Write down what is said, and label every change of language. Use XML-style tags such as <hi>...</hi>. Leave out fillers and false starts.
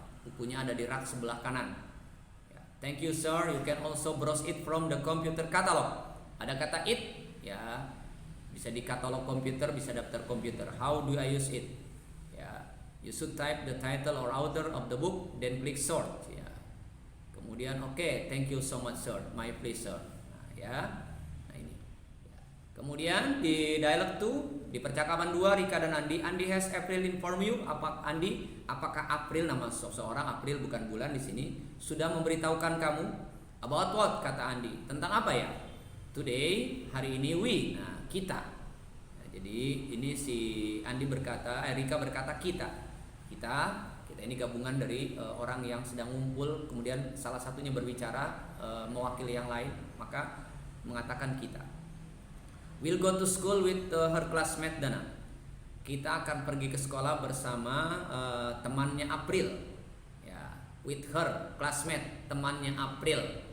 <id>Bukunya ada di rak sebelah kanan.</id> <en>Ya, thank you sir. You can also browse it from the computer catalog.</en> <id>Ada kata it. Ya, bisa di katalog komputer, bisa daftar komputer.</id> <en>How do I use it? You should type the title or author of the book, then click sort. Ya. Kemudian okay, thank you so much sir, my pleasure.</en> <id>Nah ini.</id> <en>Ya.</en> <id>Kemudian di dialog 2, di percakapan 2 Rika dan Andi.</id> <en>Andi has April inform you.</en> <id>Apakah April, nama seseorang, April bukan bulan di sini, sudah memberitahukan kamu?</id> <en>About what?</en> <id>Kata Andi. Tentang apa ya? Today, hari ini we. Nah, kita. Nah, jadi ini si Andi berkata, Rika berkata kita ini gabungan dari orang yang sedang ngumpul, kemudian salah satunya berbicara mewakili yang lain, maka mengatakan kita.</id> <en>will go to school with her classmate Dana.</en> <id>Kita akan pergi ke sekolah bersama temannya April.</id> <en>Ya, with her classmate, temannya April.</en>